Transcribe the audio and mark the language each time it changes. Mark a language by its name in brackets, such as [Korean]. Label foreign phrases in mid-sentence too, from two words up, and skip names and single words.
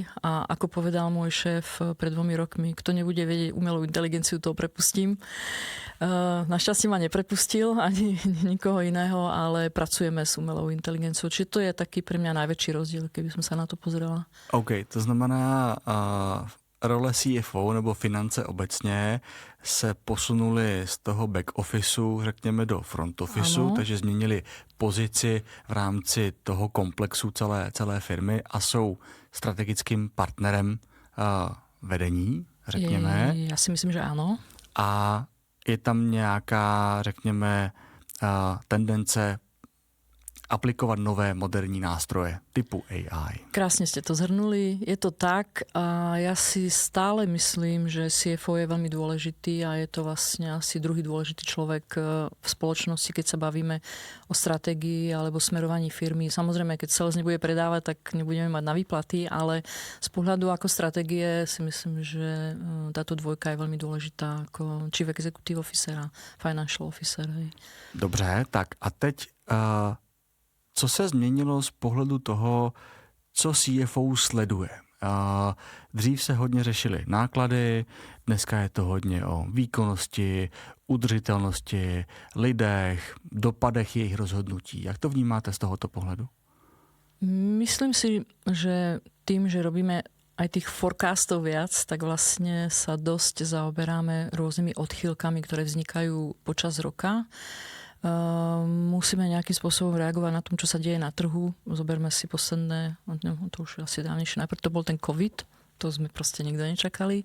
[Slovak] A ako povedal môj šéf pred 2 rokmi, kto nebude vedieť umelú inteligenciu, toho prepustím. Našťastie ma neprepustil ani nikoho iného, ale pracujeme s umelou inteligenciou. Čiže to je taký pre mňa najväčší rozdiel, keby som sa na to pozrela. OK, [Czech] to znamená role CFO nebo finance obecně se posunuly z toho [English] back officeu, [Czech] řekněme, do [English] front officeu, [Czech] takže změnili pozici v rámci toho komplexu celé firmy a jsou strategickým partnerem vedení, řekněme. Já si myslím, že ano. A je tam nějaká, řekněme, tendence aplikovat nové moderní nástroje typu AI. [Slovak] Krásne ste to zhrnuli. Je to tak a ja si stále myslím, že CFO je veľmi dôležitý a je to vlastne asi druhý dôležitý človek v spoločnosti, keď sa bavíme o stratégii alebo smerovaní firmy. Samozrejme, keď sales nebude predávať, tak nebudeme mať na výplaty, ale z pohľadu ako stratégie si myslím, že táto dvojka je veľmi dôležitá ako [English] Chief Executive Officer [Slovak] a [English] Financial Officer. [Slovak] Hej. [Czech] Dobře, tak a teď co se změnilo z pohledu toho, co CFO sleduje? Dřív se hodně řešily náklady, dneska je to hodně o výkonnosti, udržitelnosti, lidech, dopadech jejich rozhodnutí. Jak to vnímáte z tohoto pohledu? [Slovak] Myslím si, že tým, že robíme aj tých forecastov viac, tak vlastne sa dosť zaoberáme rôznymi odchýlkami, ktoré vznikajú počas roka. Musíme nejakým spôsobom reagovať na tom, čo sa deje na trhu. Zoberme si posledné, to už asi dávnejšie, najprv to bol ten COVID, to sme proste nikto nečakali.